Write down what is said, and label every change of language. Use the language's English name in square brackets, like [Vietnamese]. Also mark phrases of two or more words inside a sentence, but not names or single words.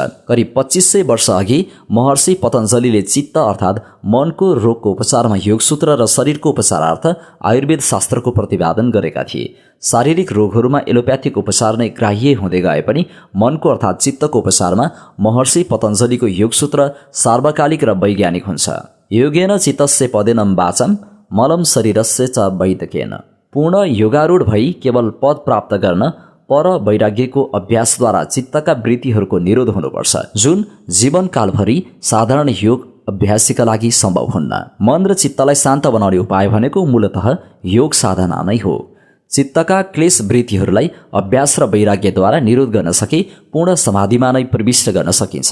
[Nepali] करिब 2500 वर्ष अघि महर्षि पतञ्जलिले चित्त अर्थात् मनको रोगको उपचारमा योगसूत्र र शरीरको उपचारार्थ आयुर्वेद शास्त्रको प्रतिपादन गरेका थिए। शारीरिक रोगहरूमा एलोप्याथिक उपचार नै ग्राह्य हुँदै गए पनि मनको अर्थात् चित्तको उपचारमा महर्षि पतञ्जलिको योगसूत्र सार्वकालिक र वैज्ञानिक हुन्छ। [Sanskrit] योगेन चित्तस्य पदेनं वाचम् मलं शरीरस्य च वैद्यकेन। [Nepali] पूर्ण योगारूढ भई केवल पद प्राप्त गर्न पर वैराग्यको अभ्यासद्वारा चित्तका वृत्तिहरूको निरोध हुनुपर्छ, जुन जीवनकालभरि साधारण योग अभ्यासीका लागि सम्भव हुन्न। मन र चित्तलाई शान्त बनाउने उपाय भनेको मूलतः योग साधना नै हो। चित्तका क्लेश वृत्तिहरूलाई अभ्यास र वैराग्यद्वारा निरोध गर्न सके पूर्ण समाधिमा नै प्रविष्ट गर्न सकिन्छ।